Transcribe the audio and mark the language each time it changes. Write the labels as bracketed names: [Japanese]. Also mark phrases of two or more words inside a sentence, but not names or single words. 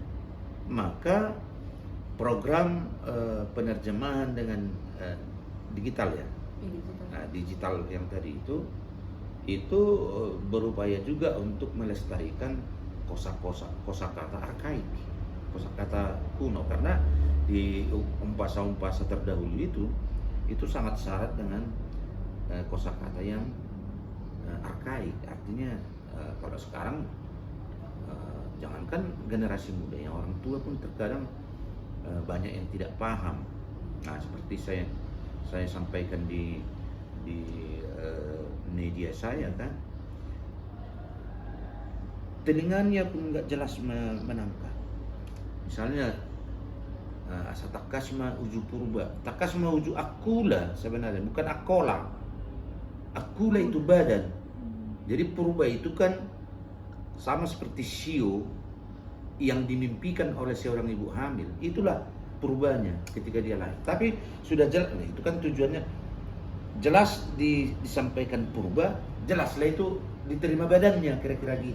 [Indonesian] Maka program penerjemahan dengan digital ya. Nah, digital yang tadi itu berupaya juga untuk melestarikan kosakata arkaik, kosakata kuno, karena di umpasa-umpasa terdahulu itu sangat syarat dengan kosakata yang arkaik. Artinya kalau sekarang jangankan generasi muda, yang orang tua pun terkadang banyak yang tidak paham. Nah, seperti saya sampaikan di media saya kan, telinganya pun nggak jelas menangkap. Misalnya [Batak Toba] asa takasma uju purba, takasma uju akula, [Indonesian] sebenarnya bukan akola. Akula itu badan. Jadi purba itu kan sama seperti sio yang dimimpikan oleh seorang ibu hamil. Itulah purbanya ketika dia lahir. Tapi sudah jelas, itu kan tujuannya jelas disampaikan purba, jelaslah itu diterima badannya, kira-kira gitu.